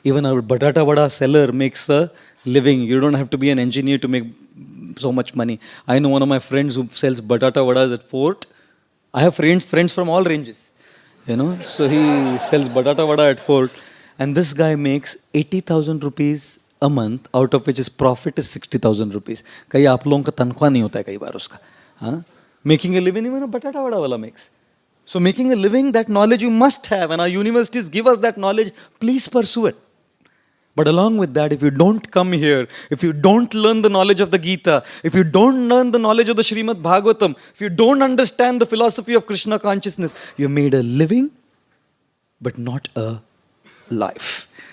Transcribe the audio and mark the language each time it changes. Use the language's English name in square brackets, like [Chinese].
[English] Even our batata vada seller makes a living. You don't have to be an engineer to make so much money. I know one of my friends who sells batata vadas at Fort. I have friends from all ranges. So he sells batata vada at Fort. And this guy makes 80,000 rupees a month, out of which his profit is 60,000 rupees. [Hindi] कई आप लोगों का तनख्वाह नहीं होता है कई बार उसका. [English] Making a living, even a batata vada wala makes. So making a living, that knowledge you must have, and our universities give us that knowledge. Please pursue it. But along with that, if you don't come here, if you don't learn the knowledge of the Gita, if you don't learn the knowledge of the Srimad Bhagavatam, if you don't understand the philosophy of Krishna consciousness, you made a living, but not a life.